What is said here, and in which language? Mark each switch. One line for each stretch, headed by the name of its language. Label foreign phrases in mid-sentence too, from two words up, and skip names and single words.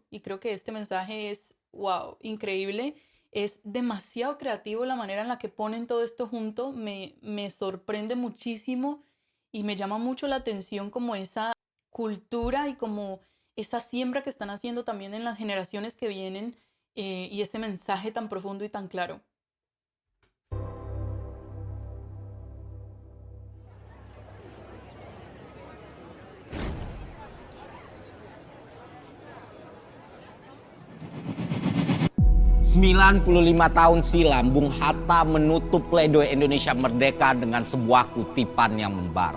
Spanish: Y creo que este mensaje es, wow, increíble. Es demasiado creativo la manera en la que ponen todo esto junto. Me sorprende muchísimo y me llama mucho la atención como esa cultura y como esa siembra que están haciendo también en las generaciones que vienen y ese mensaje tan profundo y tan claro.
Indonesian: Lima tahun silam, Bung Hatta menutup pledoi Indonesia Merdeka dengan sebuah kutipan yang membara.